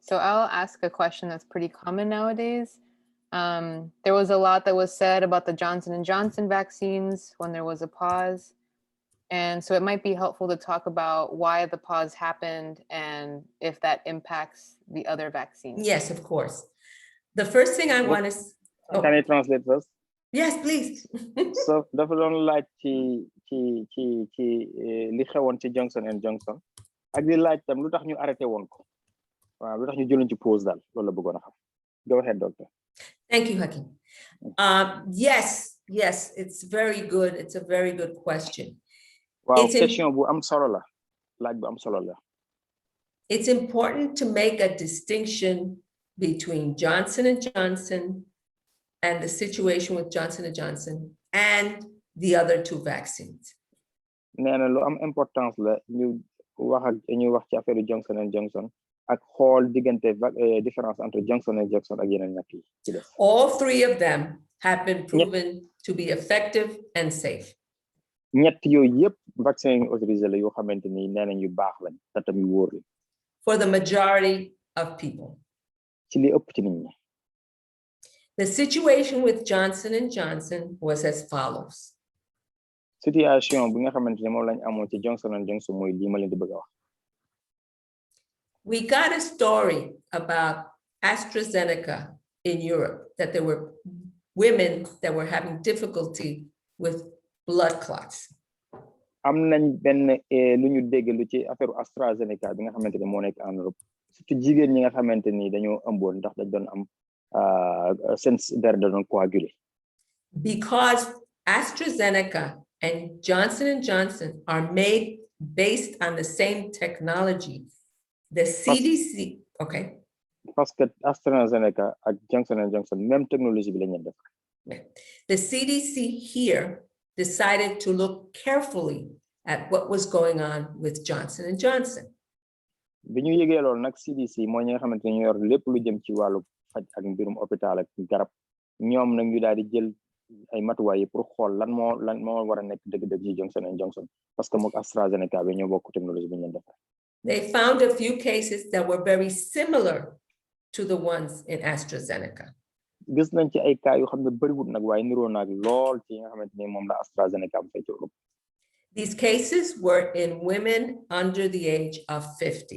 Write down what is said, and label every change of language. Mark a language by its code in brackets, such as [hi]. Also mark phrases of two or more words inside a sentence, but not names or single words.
[en] So I'll ask a question that's pretty common nowadays. There was a lot that was said about the Johnson & Johnson vaccines when there was a pause. And so it might be helpful to talk about why the pause happened and if that impacts the other vaccines. Yes, of course. The first thing I want to... Can I translate first? Yes, please. [wo] So dafa doon laaj ci li xewoon ci Johnson & Johnson ak di laaj tam lu tax ñu arrêté woon ko waaw lu tax ñu jëloon ci pause daal loolu la bëggoon a xam. [en] Go ahead, doctor. Thank you, Hakim. Yes, it's very good. It's a very good question. [wo] Wow, question bu am solo la. Laaj bu am solo la. [en] It's important to make a distinction between Johnson & Johnson and the situation with Johnson & Johnson and the other two vaccines. [wo] Nee na lu am importance la ñu wax ci affaire Johnson & Johnson ak xool diggante [fr] différence entre [wo] Johnson & Johnson ak yeneen ñàkk yi. [en] All three of them have been proven to be effective and safe. [wo] ñett yooyu yëpp vaccin yi autorisé la yoo xamante ni nee nañ yu baax lañ te tam yu wóor la. [en] For the majority of people. [wo] Ci li ëpp ci nit ñi. [en] The situation with Johnson & Johnson was as follows. [wo] Situation bi nga xamante ne moom lañ amoon ci Johnson & Johnson mooy lii ma leen di bëgg a wax. [en] We got a story about AstraZeneca in Europe, that there were women that were having difficulty with blood clots. [wo] Am nañ benn lu ñu dégg lu ci affaire AstraZeneca bi nga xamante ne moo nekk en Europe surtout jigéen ñi nga xamante ni dañoo ëmboon ndax dañ doon am seen deret da doon coagulé. [en] Because AstraZeneca and Johnson & Johnson are made based on the same technology, the CDC, okay. [fr] Parce que [wo] AstraZeneca ak Johnson & Johnson [fr] même technologie [wo] bi la ñu def. [en] The CDC here decided to look carefully at what was going on with Johnson & Johnson. [wo] Bi ñu yëgee loolu nag CDC mooy ñi nga xamante ne ñu yor lépp lu jëm ci wàllu faj ak mbirum hôpital ak garab ñoom nag ñu daal di jël ay matuwaay pour xool lan moo war a nekk dëgg-dëgg ci Johnson and Johnson [fr] parce que [wo] mook AstraZeneca bi ñoo bokk technologie bi ñu defar. [en] They found a few cases that were very similar to the ones in AstraZeneca. [wo] Gis nañ ci ay cas yoo xam ne bëriwul nag waaye niroo naag lool ci nga xamante ni moom la AstraZeneca am fay ci Europe. [en] These cases were in women under the age of 50.